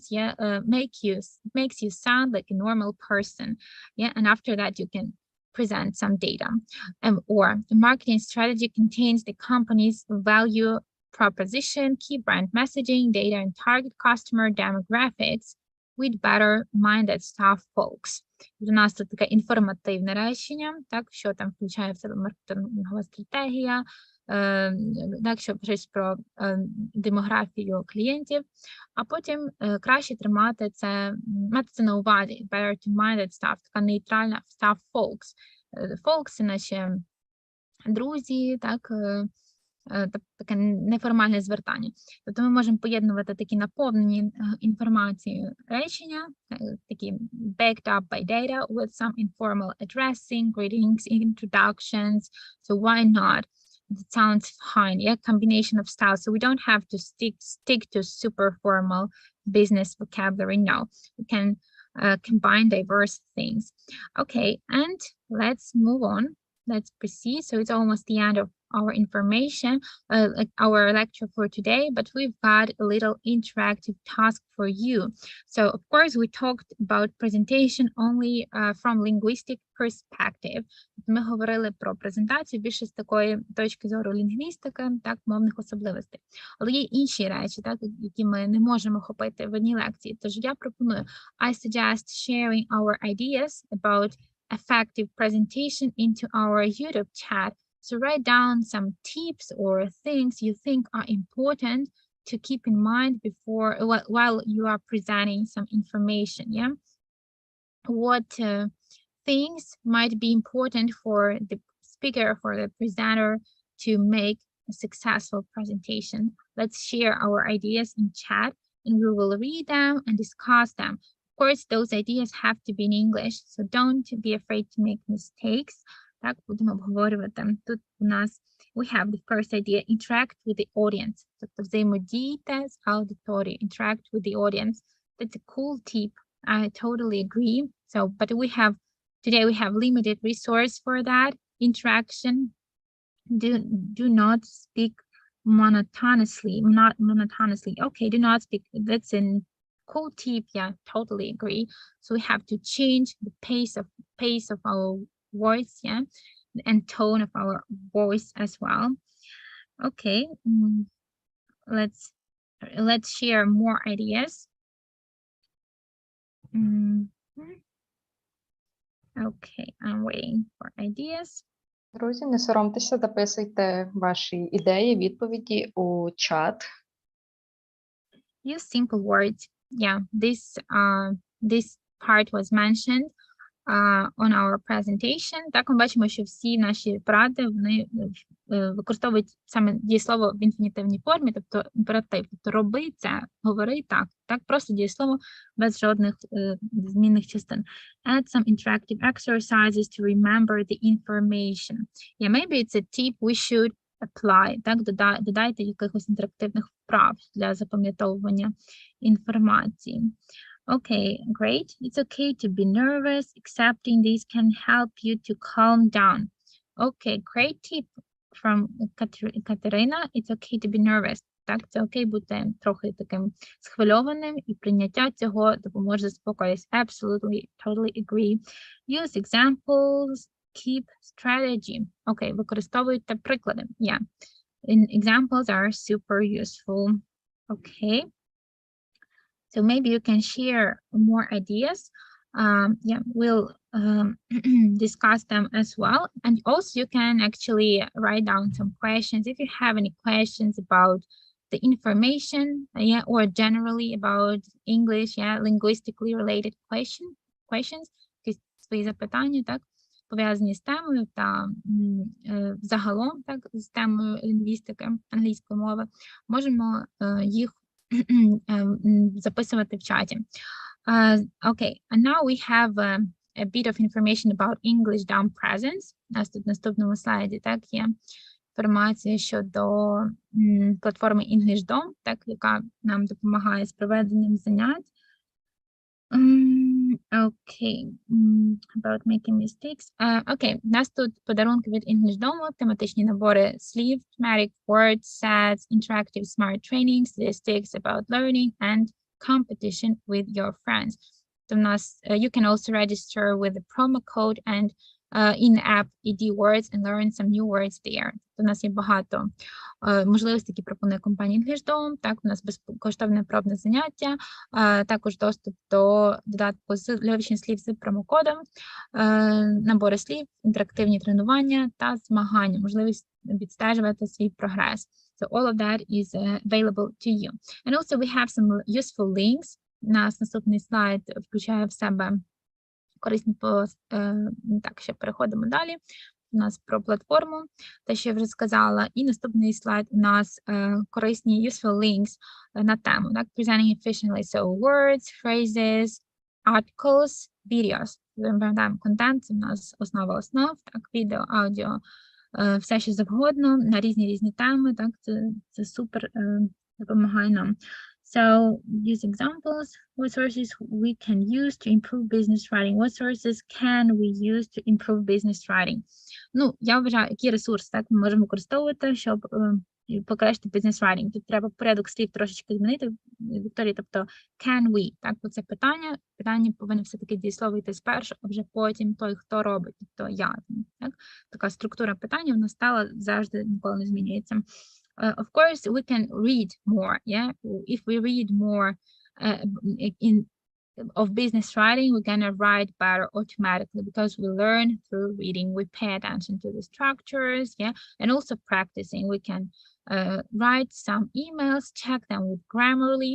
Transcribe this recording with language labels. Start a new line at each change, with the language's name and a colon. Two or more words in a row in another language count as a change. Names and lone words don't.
English: Yeah, makes you sound like a normal person. Yeah, and after that you can present some data. Or the marketing strategy contains the company's value proposition, key brand messaging, data and target customer demographics with better-minded staff folks.
Ukrainian: У нас тут таке інформативне речення, так, що там включає в себе маркетингова стратегія, так, що щось про демографію клієнтів, а потім краще мати це на увазі,
English: better-minded staff,
Ukrainian: така нейтральна
English: staff folks. Folks –
Ukrainian: це наші друзі, так, таке неформальне звертання. Тобто ми можемо поєднувати такі наповнені інформацією речення, такі
English: backed up by data with some informal addressing, greetings, introductions. So why not? It sounds fine. Yeah, combination of styles. So we don't have to stick to super formal business vocabulary. No, we can combine diverse things. Okay, and let's move on. Let's proceed. So it's almost the end of our information, like our lecture for today, but we've got a little interactive task for you. So of course we talked about presentation only from linguistic perspective.
Ukrainian: Ми говорили про презентацію більше з такої точки зору лінгвістики, так, мовних особливостей. Але є інші речі, так, які ми не можемо охопити в одній лекції. Тож я пропоную,
English: I suggest sharing our ideas about effective presentation into our YouTube chat. So write down some tips or things you think are important to keep in mind before while you are presenting some information. Yeah, what things might be important for the speaker, for the presenter to make a successful presentation. Let's share our ideas in chat, and we will read them and discuss them. Of course, those ideas have to be in English, so don't be afraid to make mistakes.
Ukrainian: Так, будемо обговорювати. Тут у нас
English: we have the first idea, interact with the audience.
Ukrainian: Тобто взаємодійте з аудиторією,
English: interact with the audience. That's a cool tip. I totally agree. So, but today we have limited resource for that interaction. Do not speak monotonously. Okay, do not speak. That's a cool tip. Yeah, totally agree. So we have to change the pace of our voice, yeah, and tone of our voice as well. Okay, let's share more ideas. Okay, I'm waiting for ideas.
Ukrainian: Друзі, не соромтеся, записуйте ваші ідеї, відповіді у чат.
English: Use simple words. Yeah, this part was mentioned on our presentation.
Ukrainian: Так, ми бачимо, що всі наші поради, вони використовують саме дієслово в інфінітивній формі, тобто імператив. Тобто роби це, говори так. Так, просто дієслово без жодних змінних частин.
English: Add some interactive exercises to remember the information. Yeah, maybe it's a tip we should apply.
Ukrainian: Так, додайте якихось інтерактивних вправ для запам'ятовування інформації.
English: Okay, great. It's okay to be nervous. Accepting this can help you to calm down. Okay, great tip from Katerina. It's okay to be nervous.
Ukrainian: Так, це окей бути трохи таким схвильованим, і прийняття цього допоможе заспокоїтися.
English: Absolutely, totally agree. Use examples, keep strategy.
Ukrainian: Окей, використовуйте приклади.
English: Yeah. Examples are super useful. Okay. So maybe you can share more ideas. Yeah, we'll discuss them as well. And also you can actually write down some questions. If you have any questions about the information, yeah, or generally about English, yeah, linguistically related questions,
Ukrainian: якісь свої запитання, так, пов'язані з темою та загалом, так, з темою лінгвістики, англійської мови, можемо їх записувати в чаті.
English: Okay, and now we have a bit of information about Englishdom presence.
Ukrainian: У нас тут в наступному слайді, так, є інформація щодо платформи Englishdom, так, яка нам допомагає з проведенням занять.
English: Okay, about making mistakes.
Ukrainian: Okay, у нас тут подарунки від Englishdom, тематичні набори слів,
English: thematic words, sets, interactive smart training, statistics about learning, and competition with your friends.
Ukrainian: То у нас,
English: you can also register with the promo code and in-app ED words and learn some new words there.
Ukrainian: У нас є багато можливостей, які пропонує компанія Englishdom. Так, у нас безкоштовне пробне заняття, також доступ до додатку для вивчення слів з промокодом, набори слів, інтерактивні тренування та змагання, можливість відстежувати свій прогрес.
English: So all of that is available to you. And also we have some useful links.
Ukrainian: Нас наступний слайд включає в себе корисні так, ще переходимо далі. У нас про платформу, те, що я вже сказала. І наступний слайд у нас корисні
English: useful links
Ukrainian: на тему. Так,
English: presenting efficiently. So words, phrases, articles, videos.
Ukrainian: Пам'ятаємо, контент – це у нас основа основ, так, відео, аудіо, все, що завгодно, на різні теми, так, це супер допомагає нам.
English: So use examples. What sources we can use to improve business writing? What sources can we use to improve business writing?
Ukrainian: Ну, я вважаю, які ресурси, так, ми можемо використовувати, щоб покращити
English: business writing.
Ukrainian: Тут треба порядок слів трошечки змінити, Вікторія, тобто
English: can we,
Ukrainian: так, бо це питання повинно все-таки дієслово йти спершу, а вже потім той, хто робить, тобто я, так, така структура питання, вона стала, завжди ніколи не змінюється.
English: Of course, we can read more, yeah? If we read more of business writing, we're gonna write better automatically because we learn through reading. We pay attention to the structures, yeah? And also practicing. We can write some emails, check them with Grammarly.